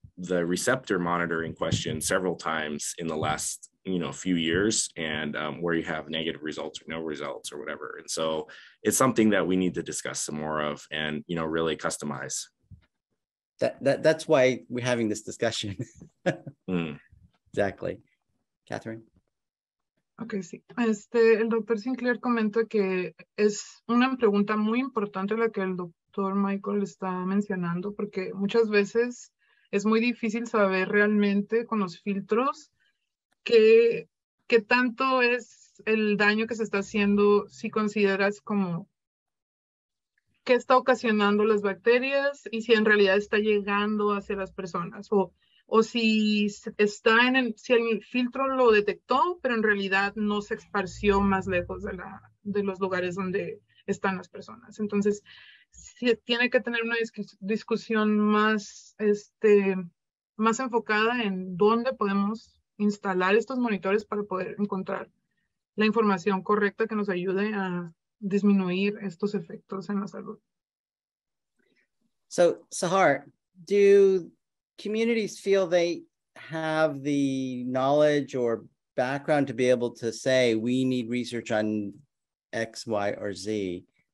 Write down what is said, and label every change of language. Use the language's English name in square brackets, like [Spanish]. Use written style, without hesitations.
[English] the receptor monitoring question several times in the last few years, and where you have negative results or no results or whatever. And so it's something that we need to discuss some more of and really customize. That's why we're having this discussion. Exactly. Catherine. [Spanish] Ok, sí. El doctor Sinclair comenta que es una pregunta muy importante la que el doctor Michael está mencionando, porque muchas veces es muy difícil saber realmente con los filtros qué tanto es el daño que se está haciendo si consideras como qué está ocasionando las bacterias y si en realidad está llegando hacia las personas o si está si el filtro lo detectó, pero en realidad no se esparció más lejos de los lugares donde están las personas. Entonces, sí, tiene que tener una discusión más, más enfocada en dónde podemos instalar estos monitores para poder encontrar la información correcta que nos ayude a disminuir estos efectos en la salud. [English] So, Sahar, do communities feel they have the knowledge or background to be able to say, we need research on X, Y, or Z?